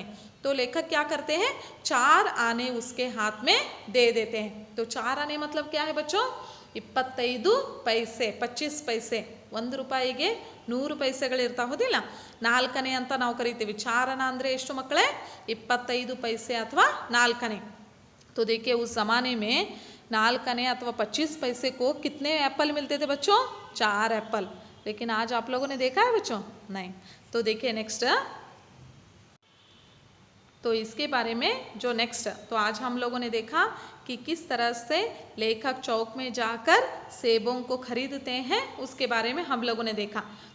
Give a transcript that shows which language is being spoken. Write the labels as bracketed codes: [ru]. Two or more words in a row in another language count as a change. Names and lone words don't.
[hi] तो लेखक क्या करते हैं, 4 आने उसके हाथ में दे देते हैं. तो 4 आने मतलब क्या है बच्चों? 25 पैसे, 25 पैसे. [kn] 1 ರೂಪಾಯಿಗೆ 100 ಪೈಸೆಗಳಿರ್ತಾವೆ, ಹೌದಿಲ್ಲ? 4 ಆನೆ ಅಂತ ನಾವು ಕರಿತೀವಿ. 4 ಆನೆ ಅಂದರೆ ಎಷ್ಟು ಮಕ್ಕಳೇ? 25 पैसे ಅಥವಾ 4 आने. [hi] तो देखिए उस ज़माने में 4 आने अथवा 25 पैसे को कितने एप्पल मिलते थे बच्चों? 4 एप्पल. लेकिन आज आप लोगों ने देखा है बच्चों? नहीं. तो देखिए नेक्स्ट, तो इसके बारे में जो नेक्स्ट, तो आज हम लोगों ने देखा कि किस तरह से लेखक चौक में जाकर सेबों को खरीदते हैं, उसके बारे में हम लोगों ने देखा.